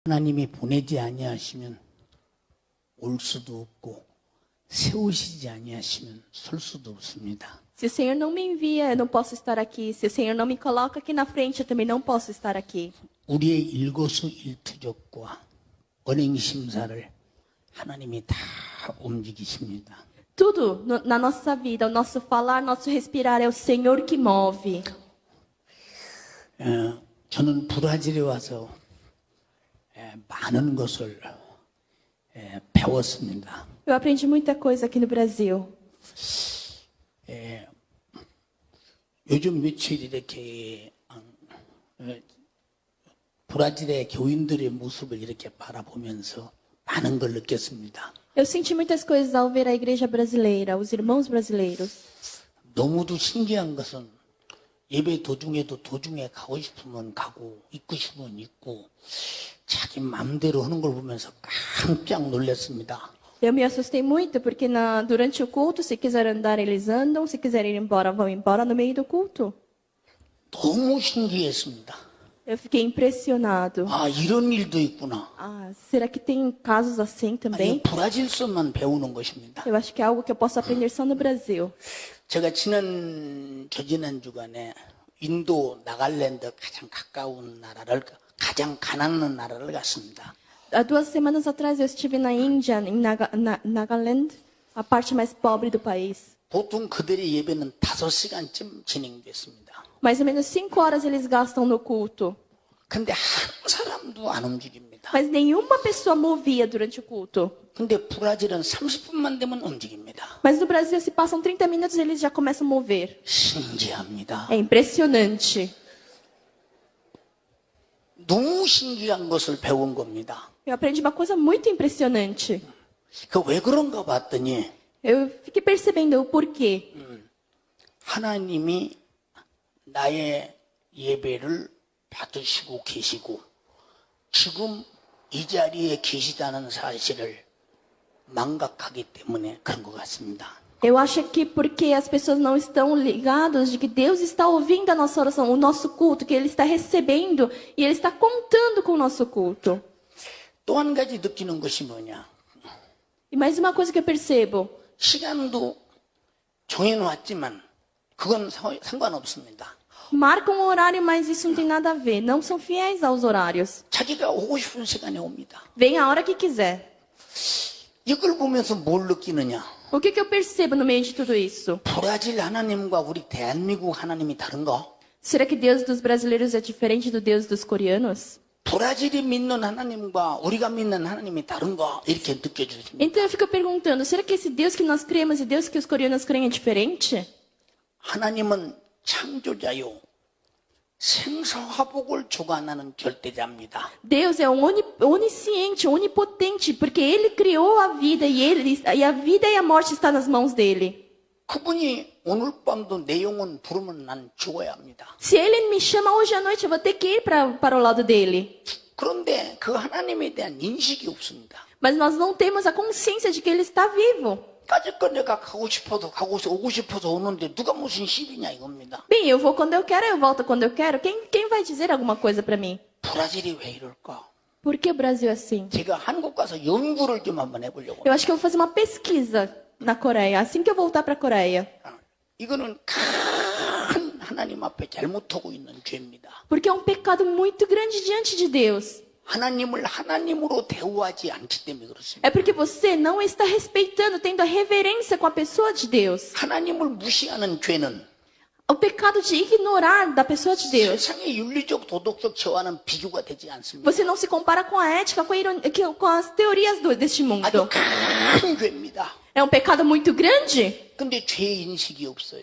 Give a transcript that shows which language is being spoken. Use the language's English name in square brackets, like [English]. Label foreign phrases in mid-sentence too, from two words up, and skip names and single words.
[Korean] 하나님이 보내지 아니하시면 올 수도 없고 세우시지 아니하시면 설 수도 없습니다. [Portuguese] Se o Senhor não me envia, eu não posso estar aqui. Se o Senhor não me coloca aqui na frente, eu também não posso estar aqui. [Korean] 우리의 일거수일투족과 언행 심사를 하나님이 다 움직이십니다. [Portuguese] Tudo na nossa vida, o nosso falar, nosso respirar, é o Senhor que move. [Korean] 저는 브라질에 와서 많은 것을 배웠습니다. [Portuguese] Eu aprendi muita coisa aqui no Brasil. [Korean] 요즘 며칠 이렇게 브라질의 교인들의 모습을 이렇게 바라보면서 많은 걸 느꼈습니다. [Portuguese] Eu senti muitas coisas ao ver a igreja brasileira, os irmãos brasileiros. [Korean] 너무도 신기한 것은 예배 도중에도 도중에 가고 싶으면 가고 있고 싶으면 있고 자기 마음대로 하는 걸 보면서 깜짝 놀랐습니다. [Portuguese] Eu me assustei muito porque durante o culto, se quiser andar, eles andam, se quiserem ir embora, vão embora no meio do culto. [Korean] 너무 신기했습니다. [Portuguese] Eu fiquei impressionado. [Korean] 아, 이런 일도 있구나. [Portuguese] Ah, será que tem casos assim [Korean] 아니, [Portuguese] também? [Korean] 브라질서만 배우는 것입니다. [Portuguese] Eu acho que é algo que eu posso aprender só no Brasil. [Korean] 제가 지난 주간에 인도 나갈랜드 가장 가까운 나라를 가장 가난한 나라를 갔습니다. [Portuguese] Há 2 semanas atrás eu estive na Índia, em Nagaland, a parte mais pobre do país. [Korean] 보통 그들의 예배는 5시간쯤 진행됐습니다. [Portuguese] Mais ou menos 5 horas eles gastam no culto. [Korean] 근데 한 사람도 안 움직입니다. [Portuguese] Mas nenhuma pessoa movia durante o culto. [Korean] 근데 브라질은 30분만 되면 움직입니다. [Portuguese] Mas no Brasil, se passam 30 minutos, eles já começam a mover. [Korean] 신기합니다. [Portuguese] É impressionante. [Korean] 너무 신기한 것을 배운 겁니다. [Portuguese] Eu aprendi uma coisa muito impressionante. [Korean] 그 왜 그런가 봤더니 [Portuguese] Eu fiquei percebendo o porquê. [Korean] 하나님이 나의 예배를 받으시고 계시고 지금 이 자리에 계시다는 사실을 망각하기 때문에 그런 것 같습니다. [Portuguese] Eu acho que porque as pessoas não estão ligadas de que Deus está ouvindo a nossa oração, o nosso culto, que Ele está recebendo e Ele está contando com o nosso culto. [Korean] 또 한 가지 느끼는 것이 뭐냐? [Portuguese] E mais uma coisa que eu percebo. [Korean] 시간도 정해놓았지만 그건 상관없습니다. [Portuguese] Marcam um horário, mas isso não tem nada a ver. Não são fiéis aos horários. [Korean] 자기가 오고 싶은 시간에 옵니다. [Portuguese] Vem a hora que quiser. [Korean] 이걸 보면서 뭘 느끼느냐? [Portuguese] O que eu percebo no meio de tudo isso? [Korean] 브라질 하나님과 우리 대한민국 하나님이 다른가? [Portuguese] Será que Deus dos brasileiros é diferente do Deus dos coreanos? [Korean] 브라질이 믿는 하나님과 우리가 믿는 하나님이 다른가? 이렇게 느껴집니다. [Portuguese] Então eu fico perguntando, será que esse Deus que nós cremos e Deus que os coreanos creem é diferente? [Korean] 하나님은 창조자요. 생사화복을 주관하는 절대자입니다. [Portuguese] Deus é onisciente, onipotente, porque Ele criou a vida e a vida e a morte está nas mãos dele. [Korean] 그분이 오늘 밤도 내 영혼 부르면 난 죽어야 합니다. [Portuguese] Se Ele me chama hoje à noite, eu vou ter que ir para o lado dele. [Korean] 그런데 그 하나님에 대한 인식이 없습니다. [Portuguese] Mas nós não temos a consciência de que Ele está vivo. [Korean] 까짓거 내가 가고 싶어서 오고 싶어서 오는데 누가 무슨 시비냐 이겁니다. [Portuguese] Bem, eu vou quando eu quero, eu volto quando eu quero. Quem vai dizer alguma coisa para mim? [Korean] 브라질이 왜 이럴까? [Portuguese] Por que o Brasil é assim? [Korean] 제가 한국 가서 연구를 좀 한번 해보려고. [Portuguese] Eu acho que eu vou fazer uma pesquisa na Coreia, assim que eu voltar para a Coreia. [Korean] 이거는 큰 하나님 앞에 잘못하고 있는 죄입니다. [Portuguese] Porque é um pecado muito grande diante de Deus. [Korean] 하나님을 하나님으로 대우하지 않기 때문에 그렇습니다. [Portuguese] É porque você não está respeitando, tendo a reverência com a pessoa de Deus. [Korean] 하나님을 무시하는 죄는 [Portuguese] O pecado de ignorar da pessoa de Deus. [Korean] 세상의 윤리적 도덕적 죄와는 비교가 되지 않습니다. [Portuguese] Você não se compara com a ética, com as teorias deste mundo. [Korean] 아주 큰 죄입니다. [Portuguese] É um pecado muito grande, [Korean] 근데 죄 인식이 없어요.